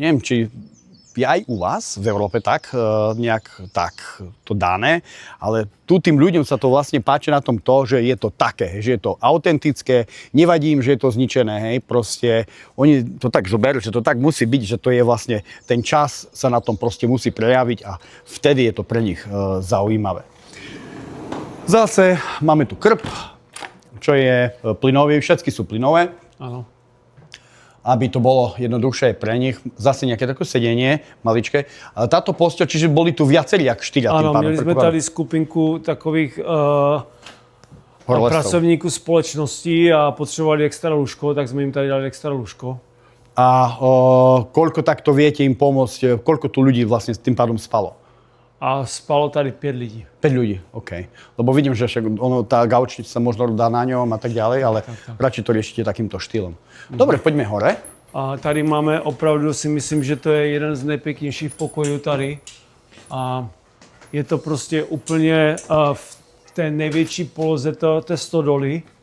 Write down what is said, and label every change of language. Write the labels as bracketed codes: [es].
[sk] Neviem, či je aj u vás v Európe tak, nejak tak to dané, ale tu tým ľuďom sa to vlastne páči na tom to, že je to také, že je to autentické, nevadí im, že je to zničené, hej, proste oni to tak zoberú, že to tak musí byť, že to je vlastne, ten čas sa na tom proste musí prejaviť a vtedy je to pre nich zaujímavé. Zase máme tu krb, čo je plynový, všetky sú plynové. Áno. Aby to bolo jednoduchšie pre nich. Zase nejaké také sedenie, maličké. A táto posteľ, čiže boli tu viacerí, jak 4 tým pádom. [cs] Áno, mieli sme tady skupinku takových pracovníků společnosti a potřebovali extra lůžko, tak sme im tady dali extra lůžko. [sk] A koľko takto viete im pomôcť, koľko tu ľudí vlastne s tým pádom spalo? [cs] A spalo tady 5 lidí. [sk] 5 ľudí, OK. Lebo vidím, že tá gaučnica sa možno dá na ňom a tak ďalej, ale tak. radšej to riešite takýmto štýlom. Dobre, poďme hore. [cs] A tady máme opravdu, si myslím, že to je jeden z nejpěknějších pokojů tady. A je to prostě úplně v té největší poloze té stodoly.